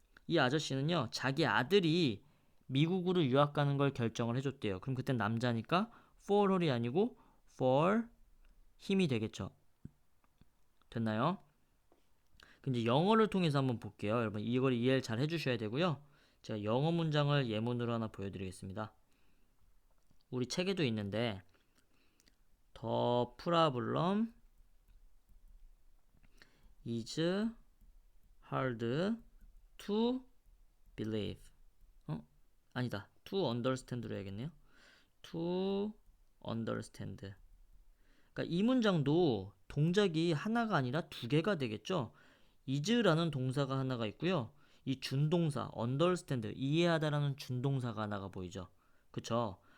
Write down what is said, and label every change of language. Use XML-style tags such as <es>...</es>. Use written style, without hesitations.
<ko>이 아저씨는요, 자기 아들이 미국으로 유학 가는 걸 결정을 해줬대요. 그럼 그땐 남자니까</ko> <en>for her</en> <ko>이 아니고</ko> <en>for him</en> <ko>이 되겠죠. 됐나요? 이제 영어를 통해서 한번 볼게요. 여러분 이걸 이해를 잘 해주셔야 되고요. 제가 영어 문장을 예문으로 하나 보여드리겠습니다. 우리 책에도 있는데</ko> <en>The problem is hard to believe.</en> <ko>아니다.</ko> <en>To understand</en> <ko>로 해야겠네요.</ko> <en>To understand.</en> <ko>그러니까 이 문장도 동작이 하나가 아니라 두 개가 되겠죠. is라는 동사가 하나가 있고요. 이 준동사 understand 이해하다라는 준동사가 하나가 보이죠. 그쵸?</ko>